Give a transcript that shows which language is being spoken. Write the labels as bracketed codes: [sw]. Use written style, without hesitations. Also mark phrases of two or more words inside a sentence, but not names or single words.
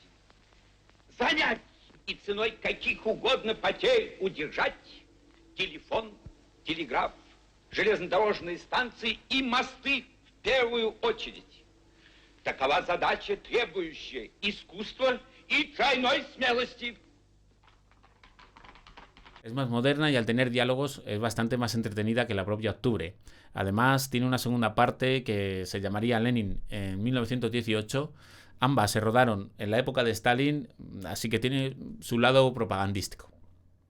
[ru] Занять и ценой каких угодно потерь удержать телефон, телеграф, железнодорожные станции и мосты в первую очередь. Такова задача, требующая искусства и тройной смелости. [es] Es más moderna y al tener diálogos es bastante más entretenida que la propia Octubre. Además, tiene una segunda parte que se llamaría Lenin en 1918. Ambas se rodaron en la época de Stalin, así que tiene su lado propagandístico.